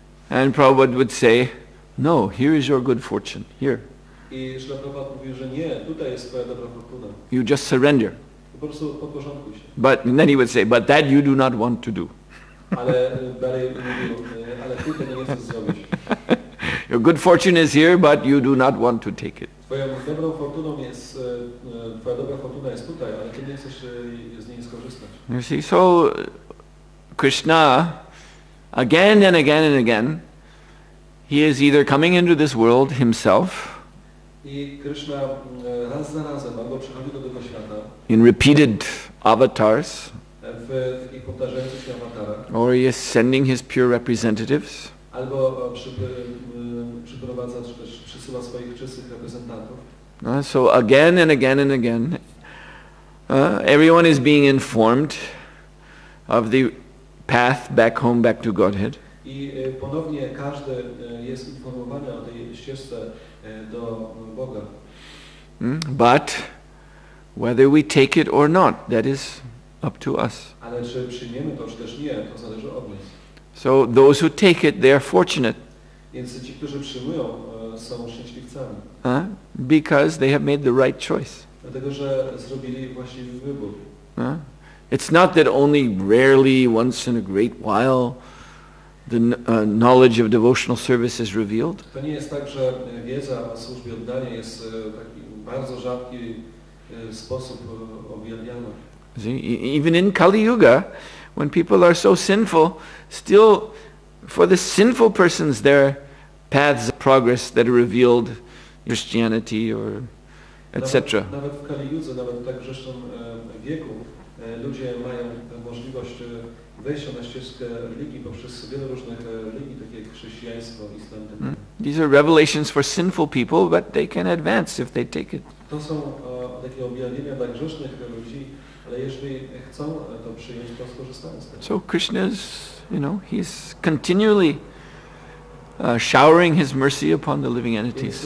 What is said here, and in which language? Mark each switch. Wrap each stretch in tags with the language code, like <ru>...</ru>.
<en>And Prabhupada would say, no, here is your good fortune, here.</en> <pl>I Srila Prabhupada mówił, że nie, tutaj jest twoja dobra fortuna.</pl> <en>You just surrender.</en> <pl>Po prostu podporządkuj się.</pl> <en>And then he would say, but that you do not want to do.</en> <pl>Ale dalej mówił, ale ty tego nie chcesz zrobić.</pl> <en>Your good fortune is here, but you do not want to take it.</en> <pl>Twoją dobrą fortuną jest, twoja dobra fortuna jest tutaj, ale ty nie chcesz z niej skorzystać.</pl> <en>You see, so Krishna, again and again and again, he is either coming into this world himself,</en> <pl>I Krishna raz za razem albo przychodzi do tego świata</pl> <en>in repeated avatars,</en> <pl>w takich powtarzających się awatarach,</pl> <en>or he is sending his pure representatives,</en> <pl>albo przyprowadza, czy też przysyła swoich czystych reprezentantów.</pl> <en>So again and again and again, everyone is being informed of the path back home, back to Godhead.</en> <pl>I ponownie każdy jest informowany o tej ścieżce do Boga.</pl> <en>But whether we take it or not, that is up to us.</en> <pl>Ale czy przyjmiemy to, czy też nie, to zależy od nas.</pl> <en>So those who take it, they are fortunate.</en> <pl>Więc ci, którzy przyjmują, są szczęśliwcami.</pl> <en>Because they have made the right choice.</en> <pl>Dlatego, że zrobili właściwy wybór.</pl> <en>It's not that only rarely, once in a great while, the knowledge of devotional service is revealed.</en> <pl>To nie jest tak, że wiedza o służbie oddania jest taki bardzo rzadki sposób objawniana.</pl> <en>Even in Kali Yuga, when people are so sinful, still for the sinful persons there are paths of progress that are revealed in Christianity or etc.</en> <pl>Nawet w Kali Yudze, nawet w tak grzesznym wieku, ludzie mają możliwość wejścia na ścieżkę religii poprzez wiele różnych religii, takie jak chrześcijaństwo, islam.</pl> <en>These are revelations for sinful people, but they can advance if they take it.</en> <pl>To są takie objawienia dla grzesznych ludzi, ale jeżeli chcą to przyjąć, to skorzystają z tego.</pl> <en>So Krishna is, he's continually showering his mercy upon the living entities.</en>